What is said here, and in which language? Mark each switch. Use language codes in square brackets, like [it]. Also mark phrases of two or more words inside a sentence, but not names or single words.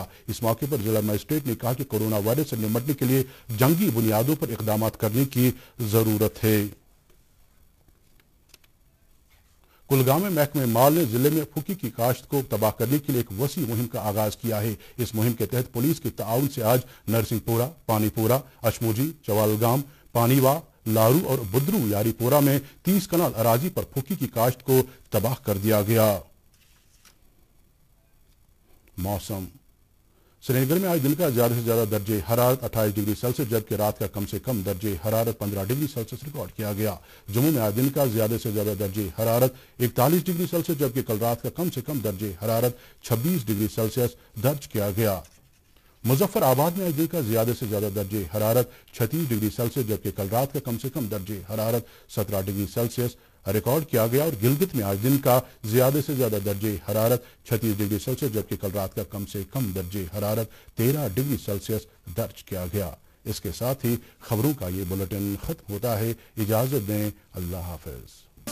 [ur] اس موقع پر ضلع مجسٹریٹ نے کہا کہ کورونا وائرس سے نمٹنے کے لیے جنگی بنیادوں پر اقدامات کرنے کی ضرورت ہے۔ کلگام میں محکمہ مال نے ضلع میں پھکی کی کاشت کو تباہ کرنے کے لیے ایک وسیع مہم کا آغاز کیا ہے۔ اس مہم کے تحت پولیس کے تعاون سے آج نرسنگ پورہ، پانی پورہ، اشموجی، چوالگام، پانیوا، لارو اور بدرو یاری پورہ میں 30 کنال اراضی پر پھکی کی کاشت کو تباہ کر دیا گیا۔ موسم سری نگر میں آج دن کا زیادہ سے زیادہ درجہ حرارت 28 ڈگری سیلسیس جبکہ رات کا کم سے کم درجہ حرارت 15 ڈگری سیلسیس ریکارڈ کیا گیا۔ جموں میں آج دن کا زیادہ سے زیادہ درجہ حرارت 41 ڈگری سیلسیس جبکہ کل رات کا کم سے کم درجہ حرارت 26 ڈگری سیلسیس درج کیا گیا۔ مظفر آباد میں آج دن کا زیادہ سے زیادہ درجہ حرارت 36 ڈگری سیلسیس جبکہ کل رات کا کم سے کم درجہ حرارت 17 ڈگری سیلسیس ریکارڈ کیا گیا اور گلگت میں آج دن کا زیادہ سے زیادہ درجہ حرارت 36 ڈگری سیلسیس جبکہ کل رات کا کم سے کم درجہ حرارت 13 ڈگری سیلسیس درج کیا گیا۔ اس کے ساتھ ہی خبروں کا یہ بلیٹن ختم ہوتا ہے۔ اجازت دیں، اللہ حافظ۔